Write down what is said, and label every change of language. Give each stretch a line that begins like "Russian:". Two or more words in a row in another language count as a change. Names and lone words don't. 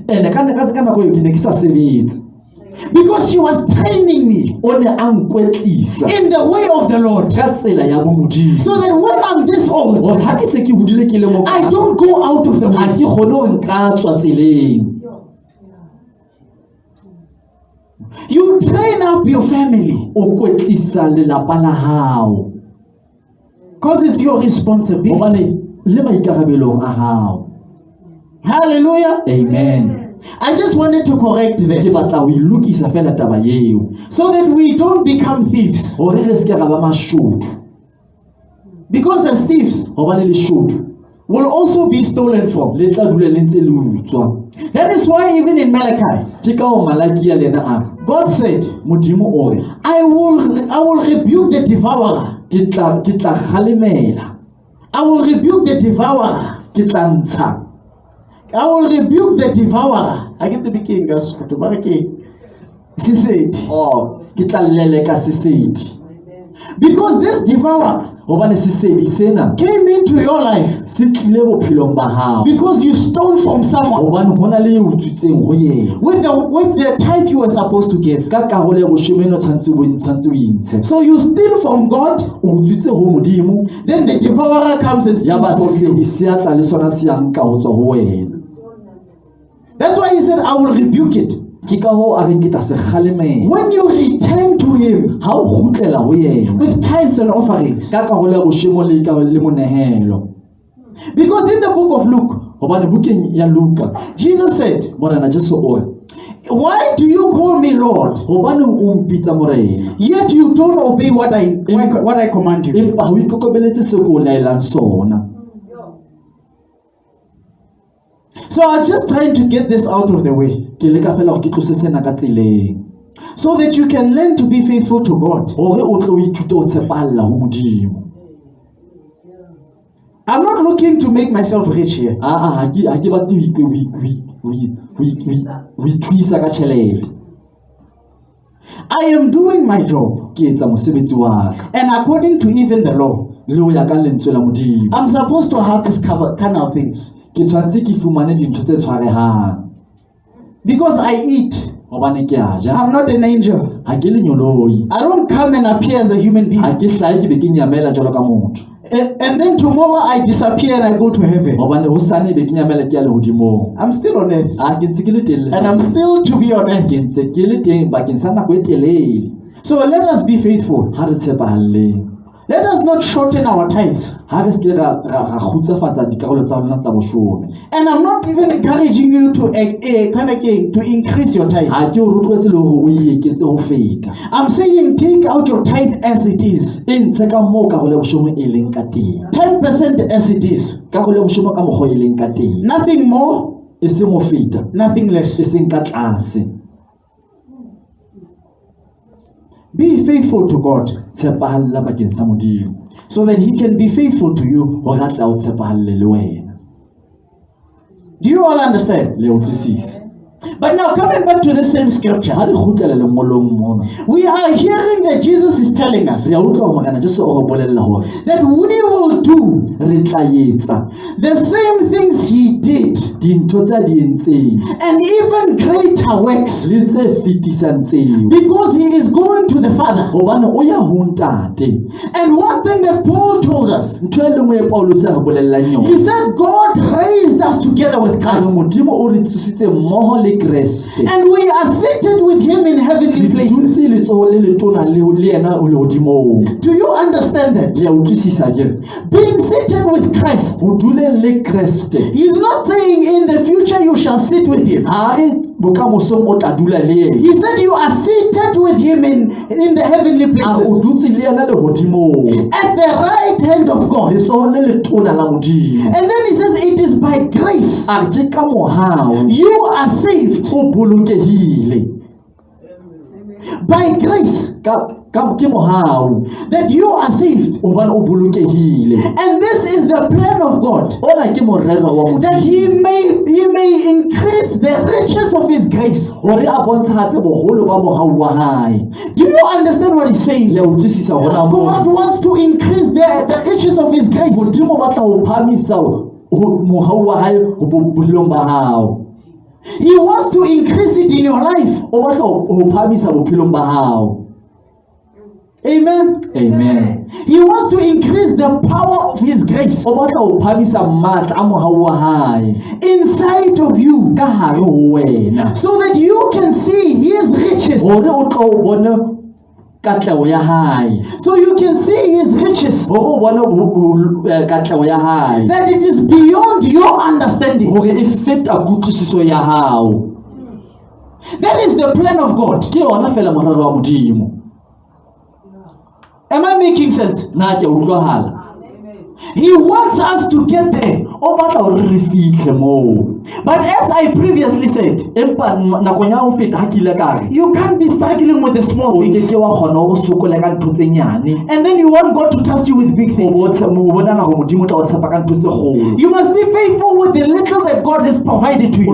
Southern Sotho: Ene ka nako eo ke ne ke sa sebetse,
English: because she was training me
Southern Sotho: o ne a nkwetlisa
English: in the way of the Lord,
Southern Sotho: ka tsela ya bo Modimo,
English: so that when I'm this old,
Southern Sotho: hore ha ke se ke hodile ke le mo
English: I don't go out of the
Southern Sotho: ha
English: way.
Southern Sotho: ke kgone hore nka tswa tseleng.
English: You train up your family
Southern Sotho: O kwetlisa lelapa la hao
English: because it's your responsibility.
Southern Sotho: hobane le maikarabelong a hao.
English: Hallelujah. Amen. I just wanted to correct
Southern Sotho: Ke
English: that
Southern Sotho: batla ho ilokisa fela taba eo
English: so that we don't become thieves.
Southern Sotho: hore re se ke ra ba mashodu,
English: Because as thieves
Southern Sotho: hobane leshodu
English: will also be stolen from.
Southern Sotho: le tla dula le ntse le utswa.
English: That is why even in Malachi,
Southern Sotho: Ke ka ho Malakia le ena a re
English: God said,
Southern Sotho: Modimo o re
English: I will rebuke the devourer
Southern Sotho: ke tla kgalemela,
English: I will rebuke the devourer.
Southern Sotho: ke tla ntsha,
English: I will rebuke the devourer. I get to be king, guys. She said,
Southern Sotho: ke tla leleka sesedi.
English: because this devourer
Southern Sotho: Hobane sesedi sena
English: came into your life
Southern Sotho: se tlile bophelong ba hao,
English: because you stole from someone
Southern Sotho: hobane hona le o utswitseng ho yena
English: with the tithe you were supposed to give.
Southern Sotho: ka karolo ya boshemeno tshwantse o intshe.
English: So you steal from God,
Southern Sotho: O utswitse ho modimo,
English: then the devourer comes and
Southern Sotho: ya ba
English: steals from
Southern Sotho: sesedi
English: you.
Southern Sotho: se atla le sona se yang ka ho tswa ho wena.
English: That's why he said, I will rebuke it.
Southern Sotho: Ke ka hoo a reng ke tla se kgalemela.
English: When you return to him
Southern Sotho: Ha o kgutlela ho yena
English: with tithes and offerings.
Southern Sotho: ka karolo ya boshemo le monehelo,
English: Because in the book of Luke,
Southern Sotho: hobane bukeng ya Luka
English: Jesus said,
Southern Sotho: morena Jesu o re,
English: why do you call me Lord,
Southern Sotho: hobane o mpitsa morena
English: yet you don't obey what I command you?
Southern Sotho: empa ha o ikokobeletse se ko o laelang sona.
English: So I was just trying to get this out of the way
Southern Sotho: Ke leka fela hore ke tlose sena ka tseleng
English: so that you can learn to be faithful to God.
Southern Sotho: hore o tle o ithute ho tshepahalla ho modimo.
English: I'm not looking to make myself rich here.
Southern Sotho: Ha ke batle ho ithuisa ka tjhelete.
English: I am doing my job,
Southern Sotho: Ke etsa mosebetsi wa ka
English: and according to even the law,
Southern Sotho: le ho ya ka lentswe la modimo.
English: I'm supposed to have this kind of things
Southern Sotho: Ke tshwantse ke fumane dintho tse tshwarehang
English: because I eat.
Southern Sotho: hobane ke a ja,
English: I'm not an angel.
Southern Sotho: ha ke le nyoloi,
English: I don't come and appear as a human being.
Southern Sotho: ha ke hlahe ke be ke nyamela jwalo ka motho,
English: And then tomorrow I disappear and I go to heaven.
Southern Sotho: hobane hosane be ke nyamela ke ya lehodimong.
English: I'm still on earth,
Southern Sotho: Ke ntse ke le teng
English: and I'm
Southern Sotho: lefatsheng.
English: still to be on earth.
Southern Sotho: Ke ntse ke le teng bakeng sa nako e telele.
English: So let us be faithful.
Southern Sotho: Ha re tshepahalleng,
English: Let us not shorten our tithes.
Southern Sotho: ha re se ra khutsafatsa dikarolo tsa rona tsa boshome.
English: And I'm not even encouraging you to to increase your tithe.
Southern Sotho: Ha ke o rotloetse le hore o eketse ho feta.
English: I'm saying take out your tithe as it is.
Southern Sotho: E ntshe ka moo karolo ya boshome e leng ka teng.
English: 10% as it is.
Southern Sotho: Karolo ya boshome ka mokgwa e leng ka teng.
English: Nothing more,
Southern Sotho: E seng ho feta,
English: nothing
Southern Sotho: e
English: less.
Southern Sotho: seng ka tlase.
English: Be faithful to God
Southern Sotho: Tshepahalla bakeng sa modimo
English: so that he can be faithful to you.
Southern Sotho: hore a tla o tshepahalle le wena.
English: Do you all understand?
Southern Sotho: Le utlwisisa.
English: But now coming back to the same scripture,
Southern Sotho: Ha re kgutlela lengolong mona,
English: we are hearing that Jesus is telling us
Southern Sotho: re a utlwa hore morena Jesu o re bolella hore
English: that we will do
Southern Sotho: re tla etsa
English: the same things he did
Southern Sotho: dintho tsa di entseng
English: and even greater works
Southern Sotho: le tse fetisang tseo,
English: because he is going to the Father.
Southern Sotho: hobane o ya ho ntate.
English: And one thing that Paul told us,
Southern Sotho: Ntho e lengwe e Paulus a re bolellang
English: he
Southern Sotho: yona,
English: said God raised us together with
Southern Sotho: a re
English: Christ
Southern Sotho: modimo o re tsusitse mmoho le Kreste,
English: and we are seated with him in heavenly
Southern Sotho: re
English: places.
Southern Sotho: dutse letsoho le letona le yena o lehodimong.
English: Do you understand that?
Southern Sotho: Re a utlwisisa ke re
English: Being seated with Christ,
Southern Sotho: ho duleng le Kreste,
English: he's not saying in the future you shall sit with him.
Southern Sotho: ha re bokamosong o tla dula le yena,
English: He said you are seated with him in the heavenly
Southern Sotho: a o
English: places
Southern Sotho: dutse le yena lehodimong,
English: at the right hand of God.
Southern Sotho: letsoho le letona la modimo.
English: And then he says it is by grace
Southern Sotho: A re ke ka mohao
English: you are saved.
Southern Sotho: o bolokehile,
English: By grace
Southern Sotho: ke mohao
English: that you are saved.
Southern Sotho: hobane o bolokehile.
English: And this is the plan of God,
Southern Sotho: Ona ke morero wa
English: that
Southern Sotho: modimo
English: he may increase the riches of his grace.
Southern Sotho: hore a bontshahatse boholo ba mohau wa hae.
English: Do you understand what he's saying?
Southern Sotho: Le a utlwisisa hona
English: God
Southern Sotho: moo
English: wants to increase the riches of his grace.
Southern Sotho: modimo ba tla ho phahamisa mohau wa hae ho bophelong ba hao.
English: He wants to increase it in your life.
Southern Sotho: O batla ho phahamisa bophelong ba hao.
English: Amen. Amen. He wants to increase the power of his grace
Southern Sotho: O batla ho phahamisa matla a mohau wa hae
English: inside of you
Southern Sotho: ka hare ho wena,
English: so that you can see his riches.
Southern Sotho: hore o tlo o bone katleho ya hae,
English: So you can see his riches.
Southern Sotho: hore o bone katleho ya hae,
English: That it is beyond your understanding.
Southern Sotho: hore e feta kutlwisiso ya hao.
English: That is the plan of God.
Southern Sotho: Ke yona fela morero wa modimo.
English: Am I making sense?
Southern Sotho: Na ke a utlwahala.
English: He wants us to get there.
Southern Sotho: o batla hore re fihle moo.
English: But as I previously said,
Southern Sotho: Empa nakong ya ho feta ha ke ile ka re,
English: you can't be struggling with the small
Southern Sotho: o ke
English: things.
Southern Sotho: ke wa kgona ho sokola ka ntho tse nyane.
English: And then you want God to trust you with big
Southern Sotho: O
English: things.
Southern Sotho: bona na go modimo o tla o tshepa ka ntho tse kgolo.
English: You must be faithful with the little that God has provided to